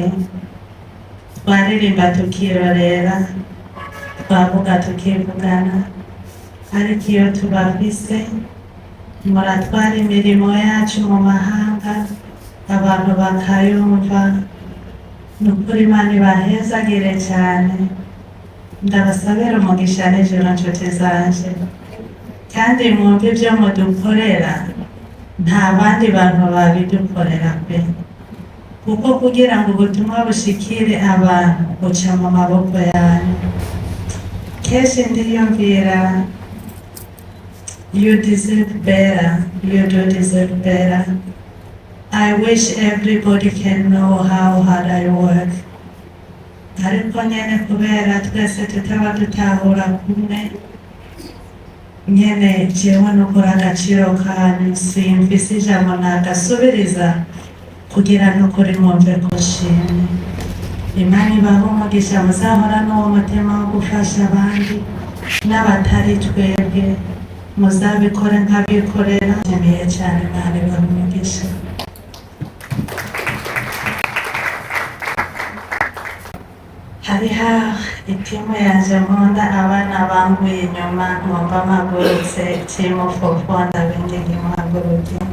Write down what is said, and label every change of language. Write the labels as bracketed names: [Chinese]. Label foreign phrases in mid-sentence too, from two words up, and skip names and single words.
[Rundi] Twaririmba tukirorera, twavuga tukivugana, ariko iyo tubafise muratwara imirimo yacu mu mahanga abantu bakayumva. Nukuri Imana ibahezagire cyane. Ndabasabira umugisha n'ijoro nshuti zanje, kandi mwumve ibyo mudukorera nta bandi bantu babidukorera pe, kuko kugira ngo ubutumwa bushikire abantu buca mu maboko yanyu. Kenshi ndiyumvira [English] you deserve better, you do deserve better. I wish everybody can know how hard I work. [Rundi] Ariko nyene kubera twese tutaba dutahura kumwe, nyene jewe nukuri agaciro kanyu simfise ijambo nagasubiriza kugira nukuri mwumve ko nshimye. Imana ibahe umugisha, muzahora n'uwo mutima wo gufasha abandi n'abatari twebwe, muzabikore nk'abikorera. Nshimiye cyane, Imana ibahe umugisha. Hariho itimu yanje nkunda, abana banguye inyuma nkumva mpagurutse, timu fofo ndabindi nkimuhaguruke.